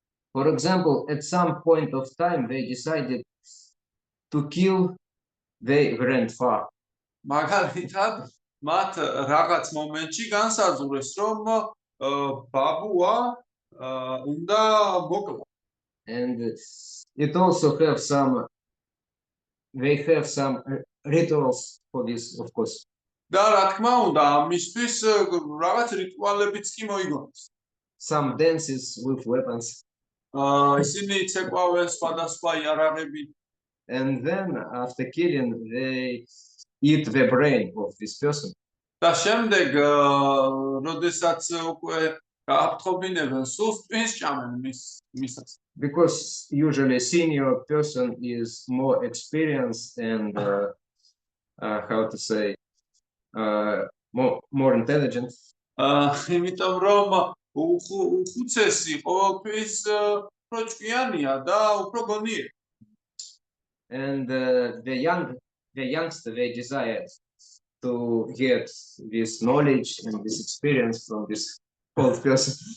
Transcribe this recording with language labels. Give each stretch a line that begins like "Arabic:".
English: For example, at some point of time, they decided to kill their grandfather.
Georgian: მაგალითად, მათ რაღაც მომენტში განსაზღვრეს, რომ ბაბუა უნდა მოკლო.
English: And it also have some, they have some rituals for this, of course.
Georgian: და რა თქმა უნდა, ამისთვის რაღაც რიტუალებიც კი მოიგონეს.
English: Some dances with weapons.
Georgian: ისინი ცეკვავენ სხვადასხვა იარაღებით.
English: And then after killing, they eat the brain of this person.
Georgian: და შემდეგ, როდესაც უკვე გააფრთხობინებენ სულს ტვინს ჭამენ მისას.
English: Because usually senior person is more experienced and how to say more intelligent.
Georgian: იმიტომ რომ უხუცესი ყოველთვის უფრო ჭკვიანია და უფრო გონიერი.
English: And the youngster, they desire to get this knowledge and this experience from this old person.